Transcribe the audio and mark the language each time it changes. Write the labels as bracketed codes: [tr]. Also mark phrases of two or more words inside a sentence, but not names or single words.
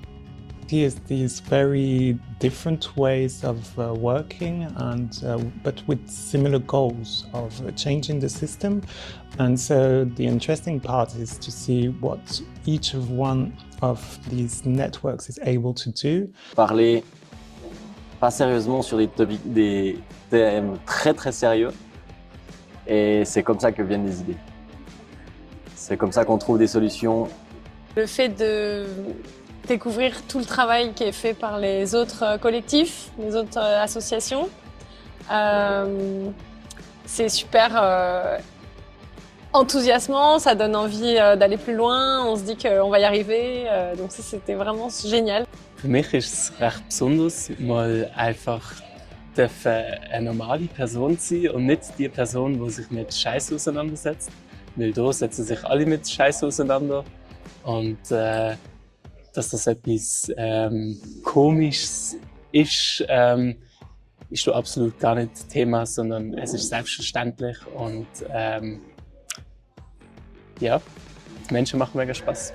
[en] Here's these very different ways of working, and but with similar goals of changing the system. And so the interesting part is to see what each of one of these networks is able to do. [fr] Parler pas sérieusement sur des thèmes très sérieux, et c'est comme ça que viennent les idées. C'est comme ça qu'on trouve des solutions. Le fait de découvrir tout le travail qui est fait par les autres collectifs, les autres associations. C'est super enthousiasmant, ça donne envie d'aller plus loin, on se dit qu'on va y arriver, donc ça c'était vraiment génial. [de] Für mich ist es recht besonders, mal einfach eine normale Person zu sein und nicht die Person, die sich mit Scheiß auseinandersetzt. Weil da setzen sich alle mit Scheiß auseinander und dass das etwas Komisches ist, ist da absolut gar nicht Thema, sondern es ist selbstverständlich und ja, die Menschen machen mega Spaß.